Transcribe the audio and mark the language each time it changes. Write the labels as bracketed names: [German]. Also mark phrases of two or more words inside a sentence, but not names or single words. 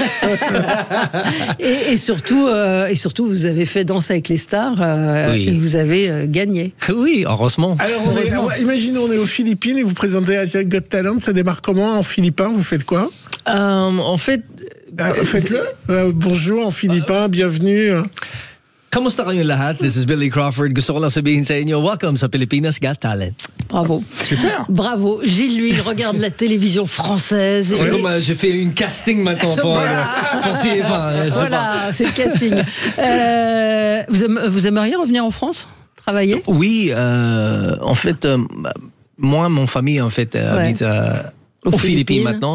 [French] et surtout, vous avez fait Danse avec les stars et vous avez gagné. Oui, heureusement. Alors, imaginons, on est aux Philippines et vous présentez Asia's Got Talent. Ça démarre comment en philippin ? Vous faites quoi ? En fait... Faites-le. Bonjour en philippin, bienvenue. [Filipino] Kamusta kayong lahat? [English] This is Billy Crawford. [Filipino] Gusto ko lang sabihin sa inyo, welcome sa Pilipinas Got Talent. [French] Bravo. Super. Bravo. Gilles, lui, il regarde la télévision française. C'est comme j'ai fait une casting maintenant pour TF1. Voilà, c'est le casting. Vous aimeriez revenir en France ? Travailler ? Oui, en fait, moi, mon famille, en fait, habite aux Philippines maintenant.